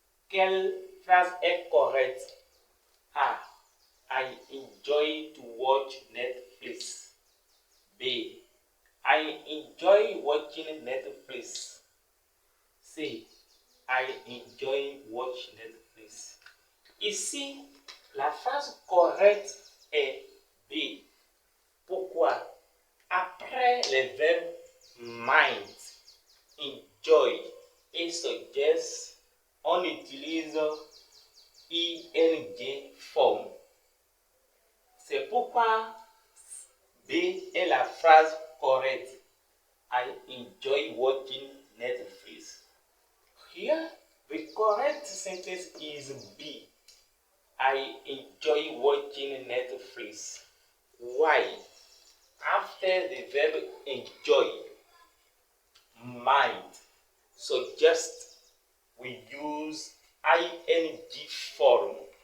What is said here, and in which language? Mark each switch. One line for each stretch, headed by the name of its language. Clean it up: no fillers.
French: Quelle phrase est correcte? A.
English: I enjoy to watch Netflix. B. I enjoy watching Netflix. C. I enjoy watch Netflix.
French: Ici, la phrase correcte est B. Pourquoi? Après les verbes mind, enjoy et suggest, on utilise ing form. C'est pourquoi B est la phrase correcte.
English: I enjoy watching Netflix. Here, the correct sentence is B. I enjoy watching Netflix. Why? After the verb enjoy, mind, suggest, we use ing form.